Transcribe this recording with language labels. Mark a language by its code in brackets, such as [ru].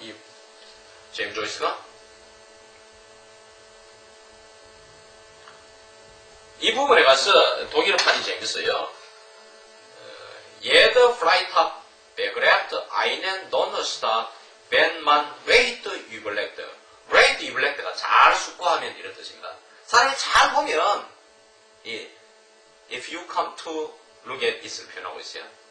[ko] 이 제임스 조이스가. 이 부분에 가서 독일어판이 재밌어요. [de] Jeder Freitag begreift einen Donnerstag, wenn man weit überlegt. wait überlegt [ko] 가 잘 숙고하면 이런 뜻입니다. 사람이 잘 보면 [en] if you come to look at it [ko] 을 표현하고 있어요.